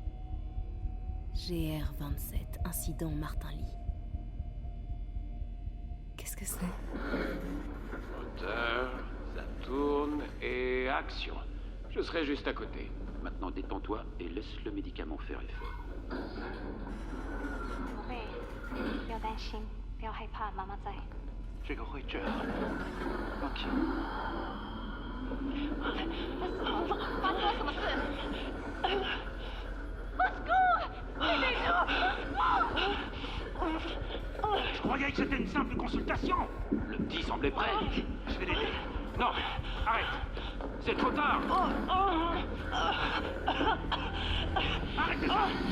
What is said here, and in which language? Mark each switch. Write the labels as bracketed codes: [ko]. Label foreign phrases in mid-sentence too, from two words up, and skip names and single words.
[fr] GR27, incident Martin Lee. Qu'est-ce que c'est? Moteur, ça tourne et action. Je serai juste à côté. Maintenant détends-toi et laisse le médicament faire effet. [zh] 不会，不要担心，不要害怕，妈妈在。这个会这样。OK。发生了什么事？ [fr] Je croyais que c'était une simple consultation. Le petit semblait prêt. Je vais l'aider. Non, arrête. C'est trop tard. Arrêtez ça.